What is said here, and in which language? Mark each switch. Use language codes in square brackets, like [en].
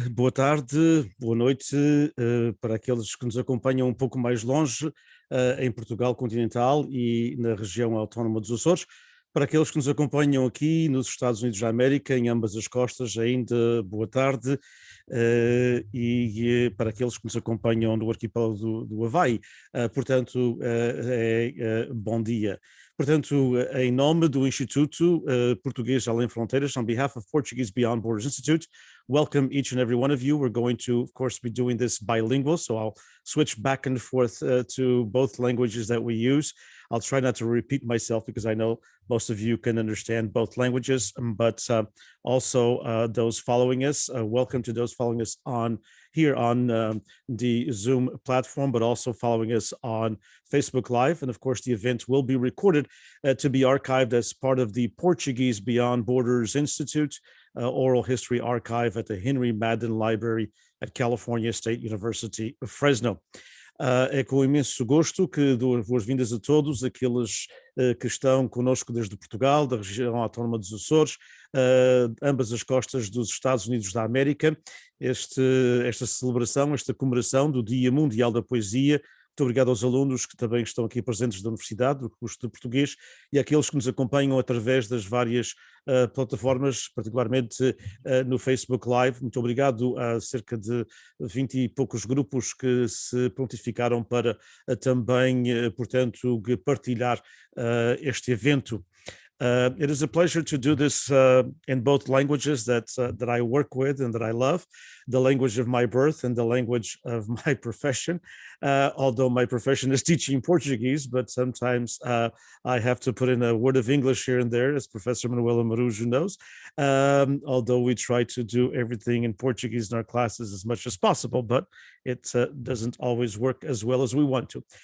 [pt] Boa tarde, boa noite para aqueles que nos acompanham um pouco mais longe em Portugal continental e na região autónoma dos Açores. Para aqueles que nos acompanham aqui nos Estados Unidos da América, em ambas as costas, ainda boa tarde. E para aqueles que nos acompanham no arquipélago do Havaí, portanto, bom dia. Portanto, em nome do Instituto Português Além Fronteiras, [en] on behalf of Portuguese Beyond Borders Institute, welcome each and every one of you. We're going to, of course, be doing this bilingual, so I'll switch back and forth to both languages that we use. I'll try not to repeat myself because I know most of you can understand both languages, but also those following us, welcome to those following us on here on the Zoom platform, but also following us on Facebook Live. And of course, the event will be recorded to be archived as part of the Portuguese Beyond Borders Institute Oral History Archive at the Henry Madden Library at California State University of Fresno. [pt] É com imenso gosto que dou as boas-vindas a todos aqueles que estão conosco desde Portugal, da região autónoma dos Açores, ambas as costas dos Estados Unidos da América, esta celebração, esta comemoração do Dia Mundial da Poesia. Muito obrigado aos alunos que também estão aqui presentes da Universidade, do curso de Português, e àqueles que nos acompanham através das várias plataformas, particularmente no Facebook Live. Muito obrigado a cerca de 20 e poucos grupos que se prontificaram para também, portanto, partilhar este evento. [en] It is a pleasure to do this in both languages that I work with and that I love, the language of my birth and the language of my profession, although my profession is teaching Portuguese, but sometimes I have to put in a word of English here and there, as Professor Manuela Marujo knows, although we try to do everything in Portuguese in our classes as much as possible, but it doesn't always work as well as we want to.